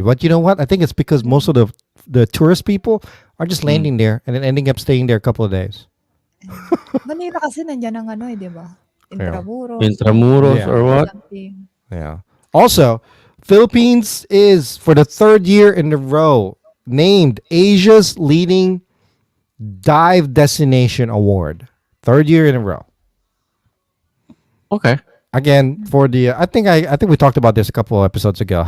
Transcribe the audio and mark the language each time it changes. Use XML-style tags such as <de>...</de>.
<en>But you know what? I think it's because most of the tourist people are just landing there and then ending up staying there a couple of days.</en> <tl>Manila kasi nandiyan ang ano di ba?</tl> <en>Intramuros. Intramuros Yeah. or what? Something. Yeah. Also, Philippines is for the third year in a row named Asia's leading dive destination award. Third year in a row. Okay. Again, for the I think we talked about this a couple of episodes ago.</en>